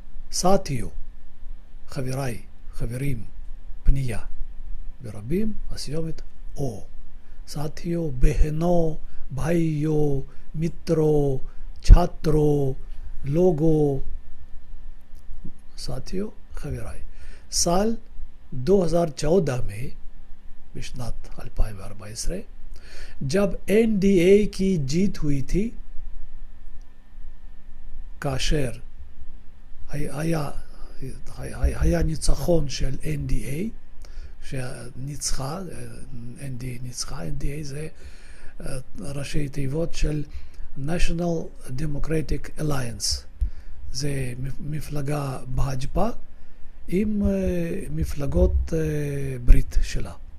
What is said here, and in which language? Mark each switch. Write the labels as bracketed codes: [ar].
[he] साथियों, חבריי, חברים, פנייה. ברבים הסיומת או. [hi] साथियों, बहनों, भाइयों, मित्रों, छात्रों, लोगों. साथियों, חבריי. साल 2014 में, [he] בשנת 2014, [hi] जब एनडीए की जीत हुई थी, [he] כאשר היה ניצחון של NDA, שניצחה, NDA ניצחה, NDA זה ראשי תיבות של National Democratic Alliance, זה מפלגה בהג'פה עם מפלגות ברית שלה.